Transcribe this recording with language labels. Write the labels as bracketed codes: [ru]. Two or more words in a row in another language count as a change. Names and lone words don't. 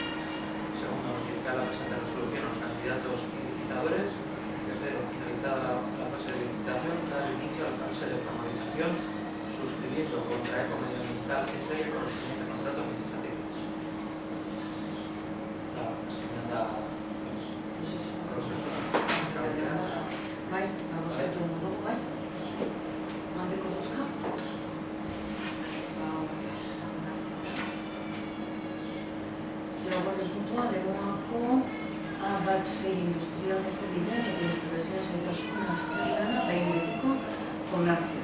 [es] Segundo, notificar la presente resolución a los candidatos y licitadores. Tercero, finalizada la fase de licitación, dar inicio a la fase de formalización, suscribiendo contra Eco Medioambiental S.A. el correspondiente contrato administrativo. La enmienda proceso. [eu] Bai, bozkatu dugu, bai? Aldeko bozka? Laugarren puntua, Legoako A-6 industrialeko bidean eta instalazioen zaitasun azterlana behin betiko onartzea.